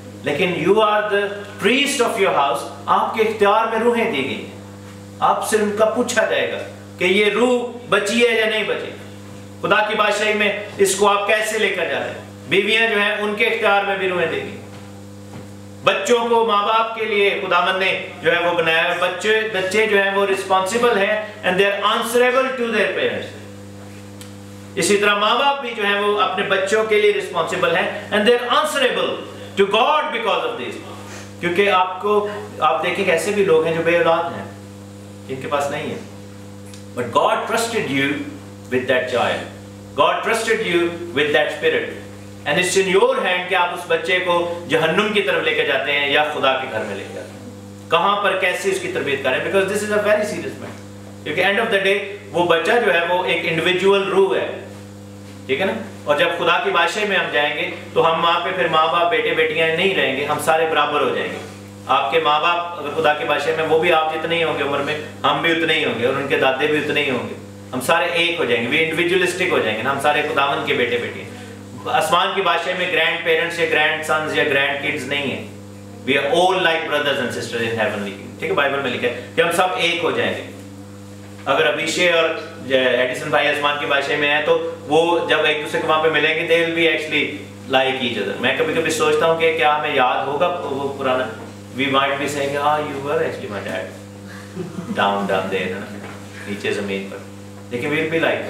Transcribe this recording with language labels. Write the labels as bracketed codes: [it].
[ur] لیکن [en] you are the priest of your house, [ur] آپ کے اختیار میں روحیں دی گئی ہیں. آپ سے ان کا پوچھا جائے گا کہ یہ روح بچی ہے یا نہیں بچی. خدا کی بادشاہی میں اس کو آپ کیسے لے کر جا رہے ہیں؟ بیویاں جو ہیں ان کے اختیار میں بھی روحیں دے گی. بچوں کو ماں باپ کے لیے خداوند نے جو ہے وہ بنایا ہے. بچے جو ہیں وہ رسپانسیبل ہیں [en] and they are answerable to their parents. [ur] اسی طرح ماں باپ بھی جو ہیں وہ اپنے بچوں کے لیے رسپانسیبل ہیں [en] and they are answerable to God because of this. [ur] کیونکہ آپ دیکھیں کہ ایسے بھی لوگ ہیں جو بے اولاد ہیں، جن کے پاس نہیں ہے. [en] But God trusted you with that child. God trusted you with that spirit. And it's in your hand [ur] کہ آپ اس بچے کو جہنم کی طرف لے کے جاتے ہیں یا خدا کے گھر میں لے کے جاتے ہیں. کہاں پر کیسے اس کی تربیت کریں، [en] because this is a very serious matter. [ur] کیونکہ [en] end of the day [ur] وہ بچہ جو ہے وہ ایک انڈیویجول روح ہے، ٹھیک ہے نا. اور جب خدا کی بادشاہی میں ہم جائیں گے تو ہم وہاں پہ پھر ماں باپ بیٹے بیٹیاں نہیں رہیں گے، ہم سارے برابر ہو جائیں گے. آپ کے ماں باپ اگر خدا کی بادشاہی میں، وہ بھی آپ جتنے ہی ہوں گے عمر میں، ہم بھی اتنے ہی ہوں گے، اور ان کے دادے بھی اتنے ہی ہوں گے. ہم سارے ایک ہو جائیں گے، وہ انڈیویجولسٹک ہو جائیں گے نا، ہم سارے خداوند کے بیٹے بیٹی ہیں. آسمان کی بادشاہی میں گرینڈ پیرنٹس یا گرینڈ سنز یا گرینڈ کڈز نہیں ہیں. [en] We are all like brothers and sisters in heavenly kingdom. [ur] ٹھیک ہے، بائبل میں لکھا ہے کہ ہم سب ایک ہو جائیں گے. اگر ابیشے اور ایڈیسن بھائی آسمان کی بادشاہی میں ہیں تو وہ جب ایک دوسرے کو وہاں پہ ملیں گے، [en] they will be actually like each other. [ur] میں کبھی کبھی سوچتا ہوں کہ کیا ہمیں یاد ہوگا وہ پرانا، [en] we might be saying you were actually my dad down there [ur] نیچے زمین پر، لیکن [en] we'll be like.